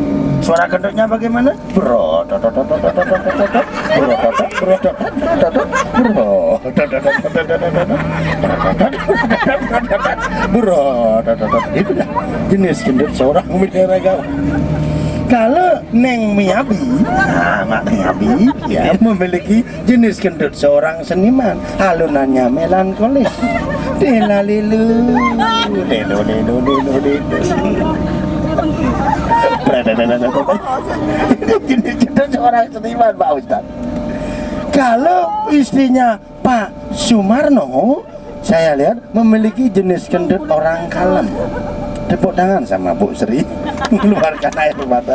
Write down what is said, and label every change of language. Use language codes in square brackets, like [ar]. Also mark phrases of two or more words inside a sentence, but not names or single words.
[id] Suara gendutnya bagaimana? Bro, itu dah jenis gendut seorang binaragawan. Kalau Neng Miyabi, Mak Miyabi ya memiliki jenis gendut seorang seniman, alunannya melankolis. Delalilu, lelo lelo lelo lelo. Jenis gendut seorang seniman, Pak Ustaz. Kalau istrinya Pak Sumarno, saya lihat memiliki jenis gendut orang kalem. Tepuk tangan sama Bu Sri, mengeluarkan air mata.